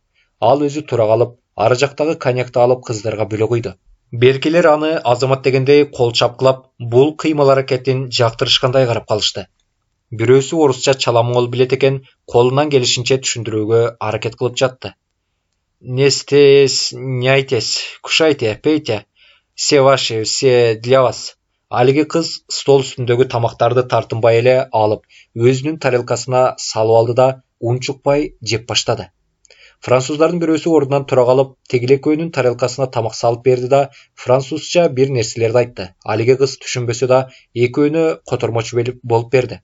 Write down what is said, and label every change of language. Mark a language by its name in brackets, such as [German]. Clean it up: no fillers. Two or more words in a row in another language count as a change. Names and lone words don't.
[Kyrgyz] Ал өзү тура калып, ары жактагы коньякты алып кыздарга бөлө куйду. Беркилер аны азамат дегендей кол чапкылап, бул кыймыл аракетин жактырышкандай карап калышты. Бирөөсү орусча чала моңгол билет экен, колунан келишинче түшүндүрүүгө аракет кылып жатты. [Russian] Не стес, не айтес, кушайте, пейте, все ваши, все для вас. [Kyrgyz] Алиги кыз стол үстүндөгү тамактарды тартынбай эле алып, өзүнүн тарелкасына салып алды да, унчукпай жеп баштады. Француздардын бирөөсү ордунан тура калып, тегил экөөнүн тарелкасына тамак салып берди да, французча бир нерселерди айтты. Алиги кыз түшүнбөсө да, экөөнү котормочу болуп берди.